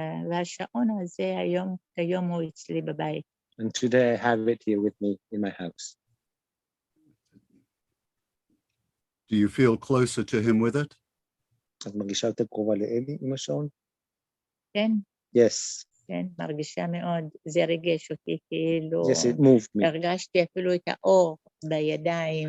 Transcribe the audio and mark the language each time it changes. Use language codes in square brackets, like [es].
[he] והשעון הזה כיום הוא אצלי בבית. [en] And today I have it here with me in my house. Do you feel closer to him with it? [he] את מרגישה יותר קרובה לאלי עם השעון? כן. [en] Yes. [he] כן, מרגישה מאוד. זה ריגש אותי כאילו. [en] Yes, it moved me. [he] הרגשתי אפילו את האור בידיים.